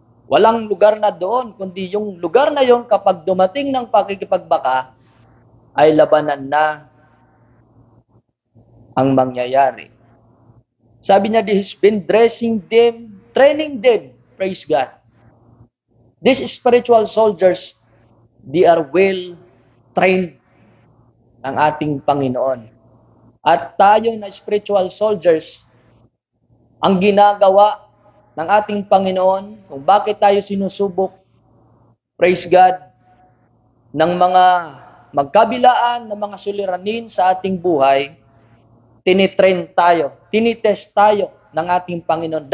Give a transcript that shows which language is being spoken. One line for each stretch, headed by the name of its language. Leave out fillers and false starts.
Filipino: Walang lugar na doon, kundi yung lugar na yon kapag dumating ng pakikipagbaka ay labanan na ang mangyayari. Sabi niya,
English: He's been dressing them, training them. Praise God. These spiritual soldiers, they are well trained
Filipino: ng ating Panginoon. At tayo na spiritual soldiers, ang ginagawa ng ating Panginoon, kung bakit tayo sinusubok,
English: praise God,
Filipino: ng mga magkabilaan, ng mga suliranin sa ating buhay, tinitrain tayo, tinitest tayo ng ating Panginoon.